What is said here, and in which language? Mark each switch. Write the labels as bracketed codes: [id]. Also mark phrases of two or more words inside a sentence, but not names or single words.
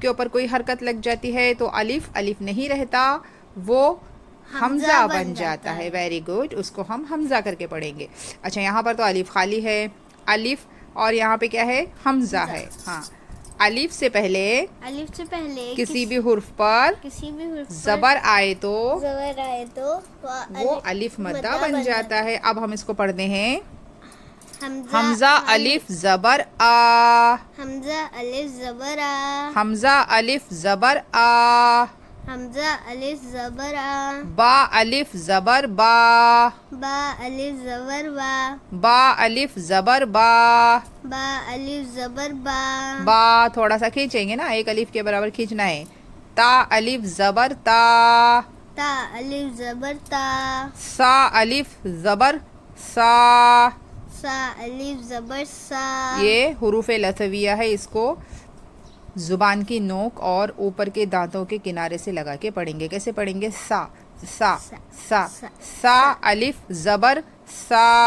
[ur] کے اوپر کوئی حرکت لگ جاتی ہے تو الف نہیں رہتا وہ حمزہ بن جاتا ہے [en] very good [ur] اس کو ہم حمزہ کر کے پڑھیں گے اچھا یہاں پر تو الف خالی ہے الف اور یہاں پہ کیا ہے حمزہ ہے ہاں الف سے پہلے کسی بھی حرف پر زبر آئے تو وہ الف مدہ بن جاتا ہے اب ہم اس کو پڑھتے ہیں حمزہ الف زبر آ حمزہ الف زبر آ حمزہ الف زبر آ حمزہ الف زبر آ با الف زبر با با الف زبر با با الف زبر با با الف زبر با با تھوڑا سا کھینچیں گے نا ایک الف کے برابر کھینچنا ہے تا الف زبر تا تا الف زبر تا سا الف زبر سا سا الف زبر سا یہ حروف لثویہ ہے اس کو زبان کی نوک اور اوپر کے دانتوں کے کنارے سے لگا کے پڑھیں گے کیسے پڑھیں گے سا سا سا سا الف زبر سا